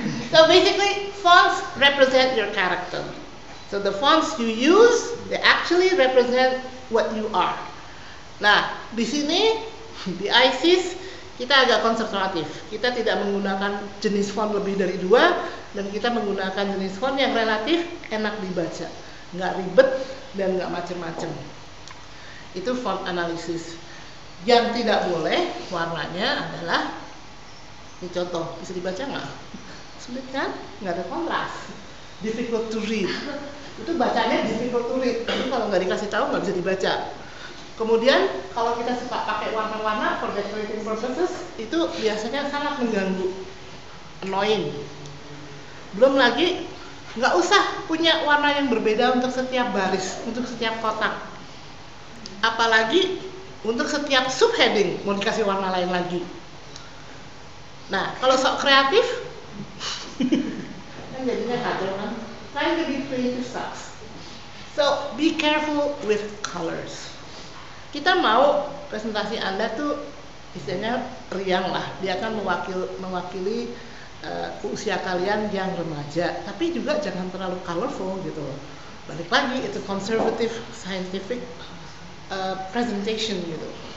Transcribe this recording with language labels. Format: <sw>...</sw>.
<en>So basically, fonts represent your character. So the fonts you use, they actually represent what you are.</en> <id>Nah, di sini di ISIS kita agak konservatif. Kita tidak menggunakan jenis font lebih dari 2 dan kita menggunakan jenis font yang relatif enak dibaca, nggak ribet dan nggak macem-macem. Itu font analisis. Yang tidak boleh warnanya adalah, ini contoh, bisa dibaca nggak? Sulit kan? Nggak ada kontras.</id> <en>Difficult to read.</en> <id>Itu bacanya</id> <en>difficult to read.</en> <id>Tapi kalau nggak dikasih tahu nggak bisa dibaca. Kemudian kalau kita suka pakai warna-warna</id> <en>for decorating purposes,</en> <id>itu biasanya sangat mengganggu, annoying. Belum lagi nggak usah punya warna yang berbeda untuk setiap baris, untuk setiap kotak. Apalagi untuk setiap subheading mau dikasih warna lain lagi. Nah, kalau sok kreatif, kan jadinya kacau kan.</id> <en>Trying to be creative sucks. So be careful with colors.</en> <id>Kita mau presentasi Anda tuh istilahnya riang lah, dia akan mewakili usia kalian yang remaja, tapi juga jangan terlalu colorful gitu loh. Balik lagi, itu</id> <en>conservative scientific presentation</en> <id>gitu.</id>